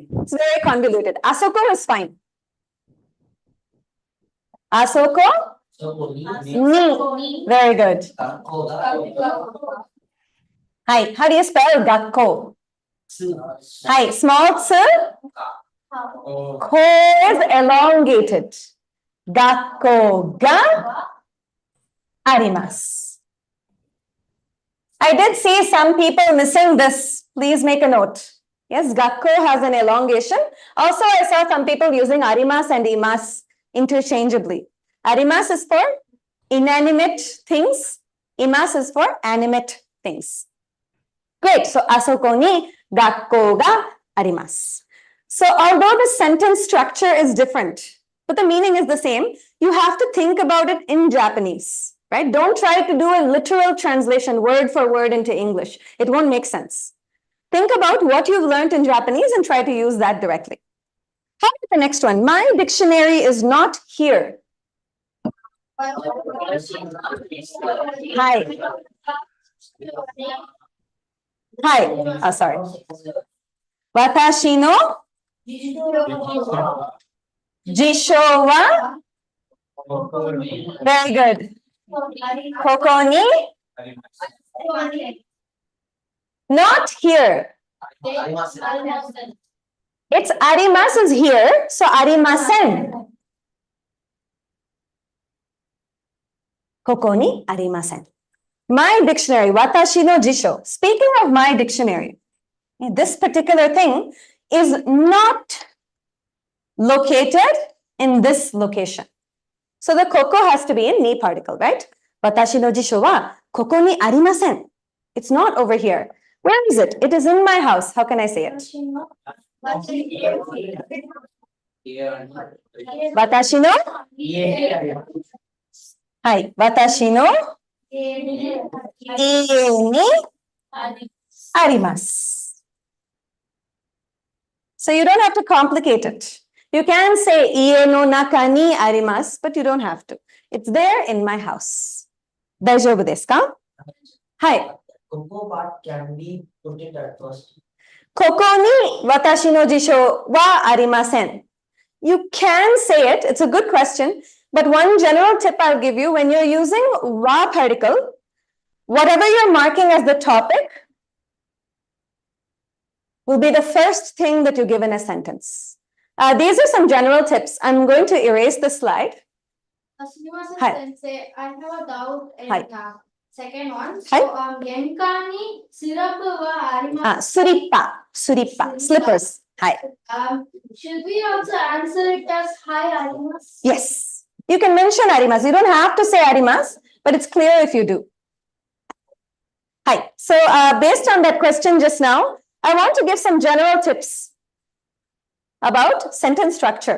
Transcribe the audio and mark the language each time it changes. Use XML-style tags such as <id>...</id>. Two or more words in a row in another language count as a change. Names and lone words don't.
<en>It's very convoluted. Asoko is fine. Asoko? Ni. Very good. Hi. How do you spell Gakko? Hi. Small tsu. Ko is elongated.</en> <ja>学校があります.</ja> <en>I did see some people missing this. Please make a note. Yes, Gakko has an elongation. Also, I saw some people using arimasu and imasu interchangeably. Arimasu is for inanimate things. Imasu is for animate things. Great. So,</en> <ja>あそこに学校があります.</ja> <en>So, although the sentence structure is different, but the meaning is the same, you have to think about it in Japanese, right? Don't try to do a literal translation word for word into English. It won't make sense. Think about what you've learned in Japanese and try to use that directly. How about the next one? My dictionary is not here.</en> <ja>Hi. Hi.</ja> <en>Oh, sorry.</en> <ja>私の辞書は?</ja> <en>Very good.</en> <ja>ここに?</ja> <en>Not here. It's arimasu is here, so arimasen.</en> <ja>ここにありません.</ja> <en>My dictionary,</en> <ja>私の辞書.</ja> <en>Speaking of my dictionary, this particular thing is not located in this location. So the koko has to be in ni particle, right?</en> <ja>私の辞書はここにありません.</ja> <en>It's not over here. Where is it? It is in my house. How can I say it?</en> <ja>私の? Hi. 私の家にあります.</ja> <en>So you don't have to complicate it. You can say</en> <ja>家の中にあります,</ja> <en>but you don't have to. It's there in my house.</en> <ja>大丈夫ですか? Hi.</ja> <en>Koko part can be put it at first.</en> <ja>ここに私の辞書はありません.</ja> <en>You can say it. It's a good question. But one general tip I'll give you, when you're using wa particle, whatever you're marking as the topic will be the first thing that you give in a sentence. These are some general tips. I'm going to erase the slide.</en> <ja>Hi.</ja> <en>Sensei, I have a doubt in</en> <ja>Hi.</ja> <en>Second one.</en> <ja>Hi. So, 玄関にスリッパはあります.</ja> <en>Suripa, slippers. Hi. Should we also answer it as</en> <ja>はいあります?</ja> <en>Yes. You can mention arimasu. You don't have to say arimasu, but it's clear if you do.</en> <ja>Hi.</ja> <en>So, based on that question just now, I want to give some general tips about sentence structure.</en>